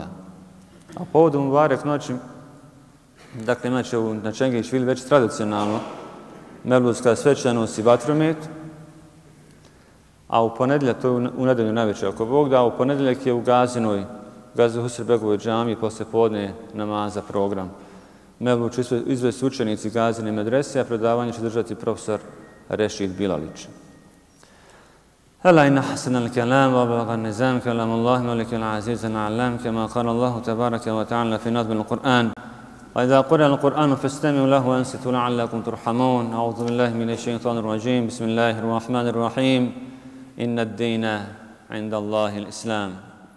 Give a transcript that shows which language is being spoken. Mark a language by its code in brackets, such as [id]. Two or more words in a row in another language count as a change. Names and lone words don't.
[bs] A povodom Mubarek noći, dakle imat će na Čengić Vili već tradicionalno Mevludska svečanost i vatromet, a u ponedjeljak, to je u nedelju najveće ako Bog da, u ponedjeljak je u Gazinoj, Gazi Husrebegovoj džamiji posle podne namaza program. Mevlud će izvesti učenici Gazine medrese, a predavanje će držati profesor Rešid Bilalić. [ar] ألا إن حسن الكلام وبلغ النظام كلام الله ملك العزيز العلام كما قال الله تبارك وتعالى في نظم القرآن وإذا قرأ القرآن فاستمعوا له وأنصتوا لعلكم ترحمون أعوذ بالله من الشيطان الرجيم بسم الله الرحمن الرحيم إن الدين عند الله الإسلام